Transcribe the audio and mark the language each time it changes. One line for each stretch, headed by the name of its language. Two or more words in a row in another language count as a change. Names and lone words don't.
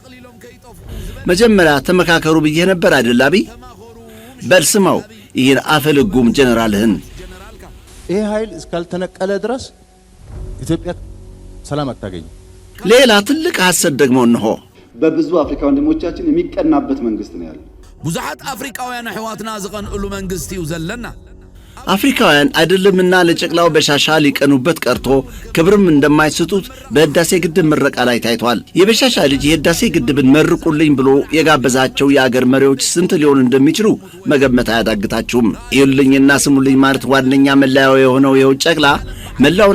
Amharic: መጀመሪያ ተመካከሩ ብዬ ነበር አይደል አብይ? በል ስማው ይህን አፈልጉም ጀነራልህን። ይሄ ኃይል እስካልተነቀለ ድረስ ኢትዮጵያ ሰላም አታገኝ። ሌላ ትልቅ ሐሰት ደግሞ እንሆ በብዙ አፍሪካ ወንድሞቻችን የሚቀናበት መንግስት ነው ያለው።
Tigrinya: ብዙሓት አፍሪካውያን አሕዋትና ዝቐንዕሉ መንግስቲ እዩ ዘለና።
Amharic: አፍሪካውያን አይደለምና ለጨቅላው በሻሻ ሊቀኑበት ቀርቶ ክብርም እንደማይሰጡት በህዳሴ ግድብ ምረቃ ላይ ታይቷል። የበሻሻ ልጅ የህዳሴ ግድብን መርቁልኝ ብሎ የጋበዛቸው የአገር መሪዎች ስንት ሊሆኑ እንደሚችሉ መገመት አያዳግታችሁም። ይሁልኝና ስሙልኝ ማለት ዋነኛ መለያው የሆነው ይኸው ጨቅላ መላውን